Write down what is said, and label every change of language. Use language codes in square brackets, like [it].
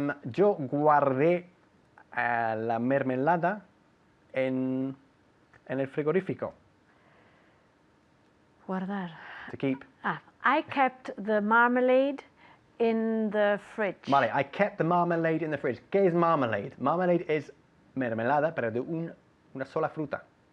[es] Yo guardé la mermelada en el frigorífico. Guardar. [en] To keep. I kept the marmalade in the fridge. Vale, I kept the marmalade in the fridge. [es] ¿Qué es marmalade? Marmalade es mermelada, pero de una sola fruta.